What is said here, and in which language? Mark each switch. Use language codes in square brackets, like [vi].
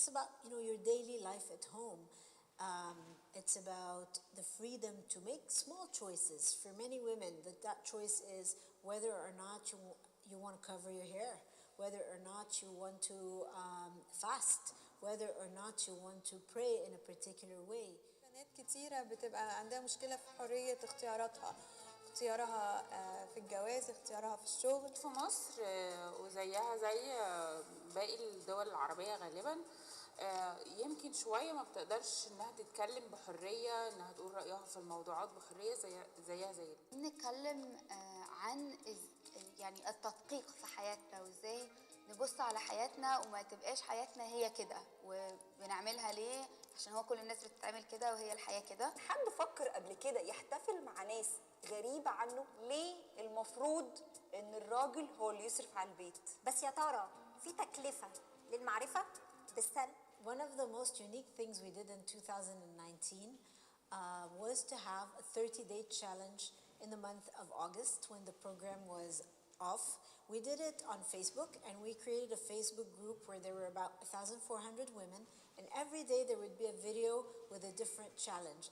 [en] It's about, your daily life at home. It's about the freedom to make small choices. For many women, that choice is whether or not you want to cover your hair, whether or not you want to fast, whether or not you want to pray in a particular way. [ar] بنات كتيرة بتبقى عندها مشكلة في حرية اختياراتها، اختيارها في الجواز، اختيارها في الشغل. في مصر وزيها زي باقي الدول العربية غالبا، يمكن شوية ما بتقدرش انها تتكلم بحرية، انها تقول رأيها في الموضوعات بحرية زيها زي نتكلم عن يعني التدقيق في حياتنا، وازاي نبص على حياتنا وما تبقاش حياتنا هي كده، وبنعملها ليه عشان هو كل الناس بتتعمل كده وهي الحياة كده. حد فكر قبل كده يحتفل مع ناس غريبة عنه؟ ليه المفروض ان الراجل هو اللي يصرف على البيت؟ بس يا ترى في تكلفة للمعرفة بالسلب؟ [en] One of the most unique things we did in 2019 was to have a 30-day challenge in the month of August when the program was off. We did it on Facebook, and we created a Facebook group where there were about 1,400 women, and every day there would be a video with a different challenge.